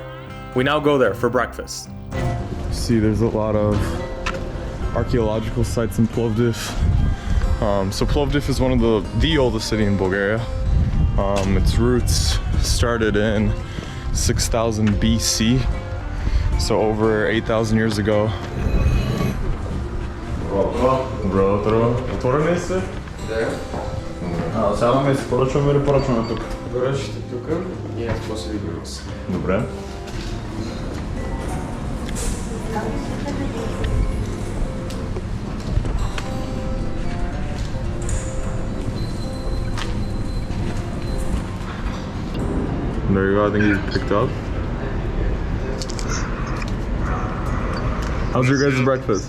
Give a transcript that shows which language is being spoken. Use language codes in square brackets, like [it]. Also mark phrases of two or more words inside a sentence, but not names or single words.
[en] We now go there for breakfast. See, there's a lot of archaeological sites in Plovdiv. So Plovdiv is one of the oldest city in Bulgaria. Its roots started in 6000 BC. So over 8,000 years ago. [bg] Отворено ли се? Да. Сега ме изпоръчваме или поръчваме тук? Поръчате тук и аз после ви го нося. Добре. [en] There you go, I think you picked up. How's your guys' breakfast?